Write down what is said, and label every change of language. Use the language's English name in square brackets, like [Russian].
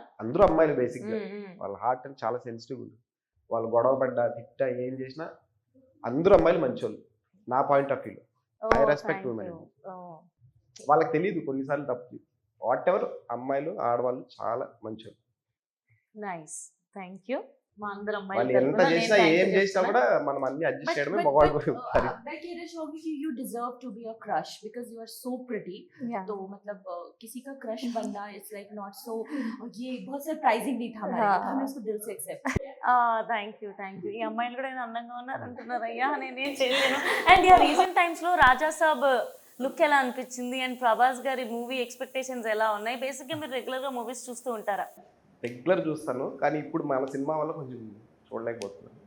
[Telugu] అందరూ అమ్మాయిలు బేసిక్ గా వాళ్ళ హార్ట్ అని చాలా సెన్సిటివ్ ఉంది. వాళ్ళు గొడవ పడ్డా తిట్టా ఏం చేసినా అందరూ అమ్మాయిలు మంచోళ్ళు నా point of view. [English] I respect women. [Telugu] వాళ్ళకి తెలియదు కొన్నిసార్లు తప్పు. వాట్ ఎవర్ అమ్మాయిలు ఆడవాళ్ళు చాలా మంచోళ్ళు. [English] Nice, thank you. [Telugu] మా అందరం వాళ్ళు ఎంత చేసినా ఏం చేసినా కూడా మనం అన్ని అడ్జస్ట్ చేయడమే మగవాళ్ళు పని. [Hindi] मैं कहना चाहूंगी कि [English] you deserve to be a crush because you are so pretty. Yeah. [Hindi] तो मतलब किसी का क्रश बनना [English] it's like not so, [Hindi] ये बहुत सरप्राइजिंग नहीं था हमारे लिए, तो हमने उसको दिल से एक्सेप्ट किया. [English] Thank you. [Telugu] ఈ అమ్మాయిలు కూడా ఏదో అందంగా ఉన్నారు అంటున్నారు. అయ్యా నేనేం చేయలేను. అండ్ యా రీసెంట్ టైమ్స్ లో రాజా సాబ్ లుక్ ఎలా అనిపించింది అండ్ ప్రభాస్ గారి మూవీ ఎక్స్పెక్టేషన్స్ ఎలా ఉన్నాయి? బేసిక్గా మీరు రెగ్యులర్ గా మూవీస్ చూస్తూ ఉంటారా? రెగ్యులర్ చూస్తాను కానీ ఇప్పుడు మన సినిమా వల్ల కొంచెం చూడలేకపోతున్నాను.